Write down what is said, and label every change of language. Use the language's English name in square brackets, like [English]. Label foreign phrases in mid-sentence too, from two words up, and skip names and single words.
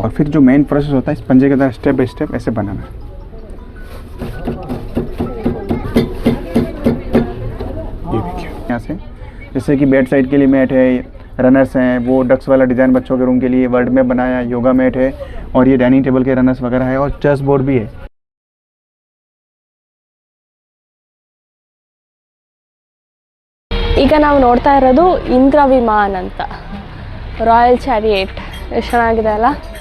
[Hindi] और फिर जो मेन प्रोसेस होता है इस पंजे के द्वारा [English] step by step [Hindi] ऐसे बनाना। ये देखिए, यहाँ से जैसे कि [English] bed side [Hindi] के लिए मैट है, रनर्स हैं, वो डक्स वाला डिज़ाइन बच्चों के रूम के लिए वर्ल्ड में बनाया, [English] yoga mat [Hindi] है, और ये [English] dining table [Hindi] के रनर्स वगैरह है, और [English] chess board [Hindi] भी है। [Kannada] ಈಗ ನಾವು ನೋಡ್ತಾ ಇರೋದು ಇಂದ್ರ ವಿಮಾನ್ ಅಂತ, [English] royal chariot. [Kannada] ಎಷ್ಟು ಚೆನ್ನಾಗಿದೆ ಅಲ್ಲ.